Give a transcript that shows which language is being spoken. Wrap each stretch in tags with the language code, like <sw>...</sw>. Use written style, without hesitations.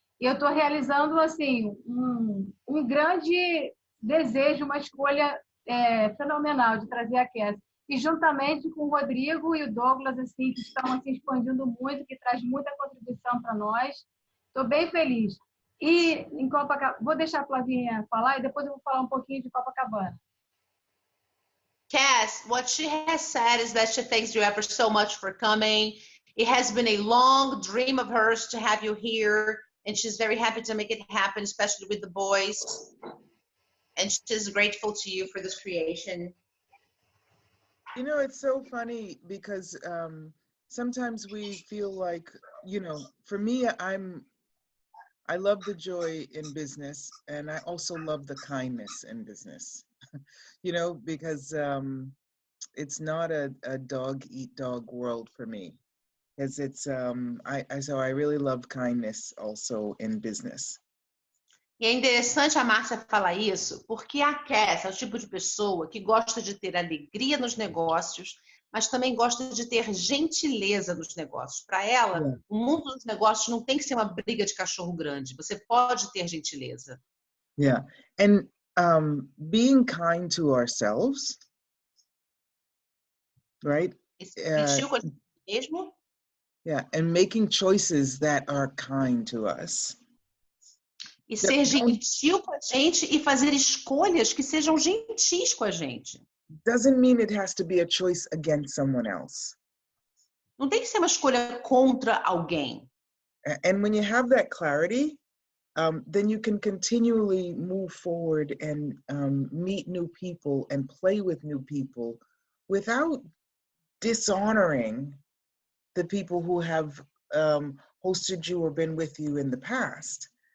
<pt>E eu estou realizando assim um grande desejo, uma escolha fenomenal de trazer a Cass. E juntamente com o Rodrigo e o Douglas, assim, que estão assim, expandindo muito, que traz muita contribuição para nós. Estou bem feliz. E em Copacabana, vou deixar a Flavinha falar e depois eu vou falar um pouquinho de Copacabana.</pt> <en>Cass, what she has said is that she thanks you ever so much for coming. It has been a long dream of hers to have you here, and she's very happy to make it happen, especially with the boys. And she's grateful to you for this creation. You know, it's so funny because sometimes we feel like, you know, for me, I love the joy in business, and I also love the kindness in business, you know, because it's not a dog eat dog world for me. Because it's, so I really love kindness also in business.</en> <pt>E é interessante a Márcia falar isso, porque a Cass é o tipo de pessoa que gosta de ter alegria nos negócios, mas também gosta de ter gentileza nos negócios. Para ela,</pt> <en>Yeah.</en> <pt>o mundo dos negócios não tem que ser uma briga de cachorro grande. Você pode ter gentileza.</pt> <en>Yeah, and being kind to ourselves, right?</en> <pt>E ser gentil com a gente mesmo.</pt> <en>Yeah, and making choices that are kind to us.</en> <pt>E ser gentil com a gente e fazer escolhas que sejam gentis com a gente.</pt> <en>Doesn't mean it has to be a choice against someone else.</en> <pt>Não tem que ser uma escolha contra alguém.</pt> <en>And when you have that clarity, then you can continually move forward and meet new people and play with new people without dishonoring the people who have hosted you or been with you in the past.</en>